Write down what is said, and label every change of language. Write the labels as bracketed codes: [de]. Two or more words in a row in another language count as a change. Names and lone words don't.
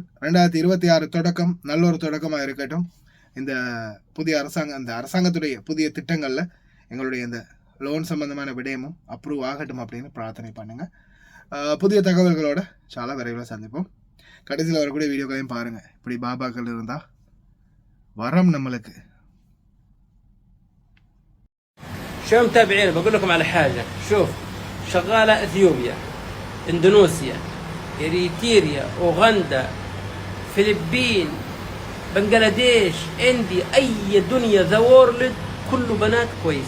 [ta] 2026 தொடக்கம் நல்ல ஒரு தொடக்கமாக இருக்கட்டும். இந்த புதிய அந்த அரசாங்கத்துடைய புதிய திட்டங்களில் எங்களுடைய இந்த லோன் சம்பந்தமான விடயமும் அப்ரூவ் ஆகட்டும் அப்படின்னு பிரார்த்தனை பண்ணுங்கள். புதிய தகவல்களோட சாலா விரைவில் சந்திப்போம். கடைசியில் வரக்கூடிய வீடியோக்களையும் பாருங்கள். இப்படி பாபாக்கள் இருந்தால் வரம் நம்மளுக்கு. [ar] شو متابعين بقول لكم على حاجة. شوف شغالة اثيوبيا، اندونيسيا، اريتريا، اوغندا، فلبين، بنغلاديش، اندي، اي دنيا [en] the world [ar] كله بنات كويس.